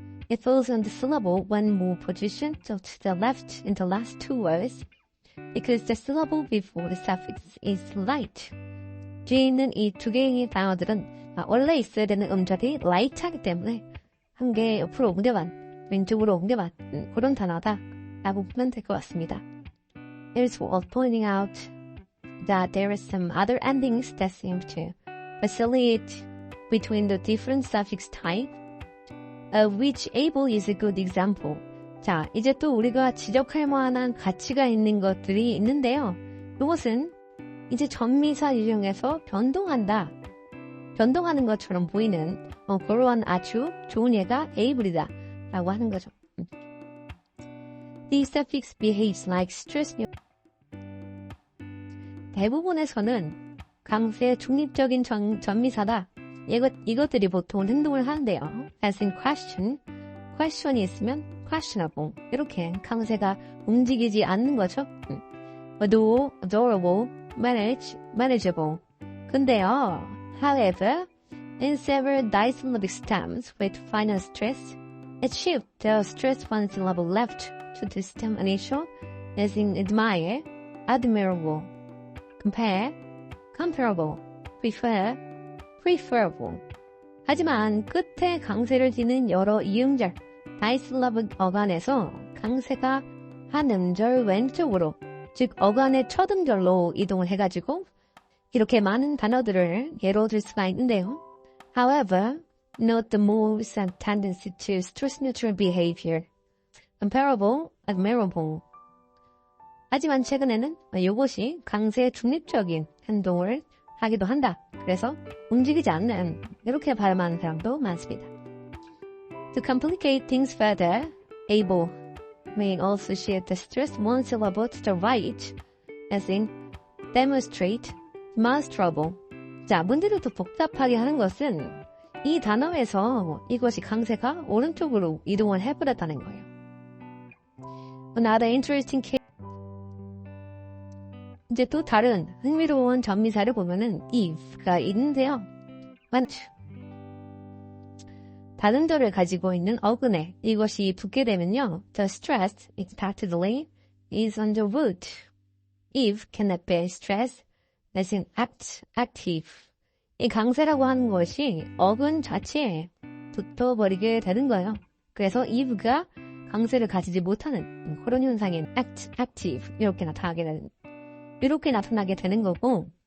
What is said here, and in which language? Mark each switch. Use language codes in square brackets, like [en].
[en] It falls on the syllable one more position to the left in the last two words because the syllable before the suffix is light. [ko] 뒤에 있는 이 두 개의 단어들은 원래 있어야 되는 음절이 light하기 때문에 한 개 옆으로 옮겨간, 왼쪽으로 옮겨간 그런 단어다 라고 보면 될 것 같습니다. [en] It is worth pointing out that there are some other endings that seem to vacillate between the different suffix type, of which able is a good example. [ko] 자, 이제 또 우리가 지적할 만한 가치가 있는 것들이 있는데요. 이것은 이제 전미사 유형에서 변동한다. 변동하는 것처럼 보이는 그러한 아주 좋은 예가 able이다 라고 하는 거죠. [en] The suffix behaves like stress. [ko] 대부분에서는 강세 중립적인 전미사다. 이것들이 보통 행동을 하는데요. [en] As in question, question [ko] 이 있으면 [en] questionable. [ko] 이렇게 강세가 움직이지 않는 거죠. [en] Adore, adorable, manage, manageable. [ko] 근데요, [en] however, in several disyllabic stems with final stress, it shifts the stress one syllable left to the stem initial, as in admire, admirable, compare, comparable, prefer, preferable. [ko] 하지만 끝에 강세를 지닌 여러 이음절, 다이슬라빅 어간에서 강세가 한 음절 왼쪽으로, 즉 어간의 첫 음절로 이동을 해가지고 이렇게 많은 단어들을 예로 들 수가 있는데요. [en] However, note the moves and tendency to stress-neutral behavior. Comparable, admirable. [ko] 하지만 최근에는 이것이 강세의 중립적인 행동을 하기도 한다. 그래서 움직이지 않는 이렇게 발음하는 사람도 많습니다. [en] To complicate things further, able may also shift the stress one syllable to the right, as in demonstrate, demonstrable. [ko] 자, 문제를 더 복잡하게 하는 것은 이 단어에서 이것이 강세가 오른쪽으로 이동을 해버렸다는 거예요. [en] Another interesting case. [ko] 이제 또 다른 흥미로운 전미사를 보면은 if가 있는데요. 다른절을 가지고 있는 어근에 이것이 붙게 되면요. [en] The stress expectedly is on the root. If cannot bear stress, as in active. [ko] 이 강세라고 하는 것이 어근 자체에 붙어버리게 되는 거예요. 그래서 if가 강세를 가지지 못하는 그런 현상인 active 이렇게 나타나게 되는 거고.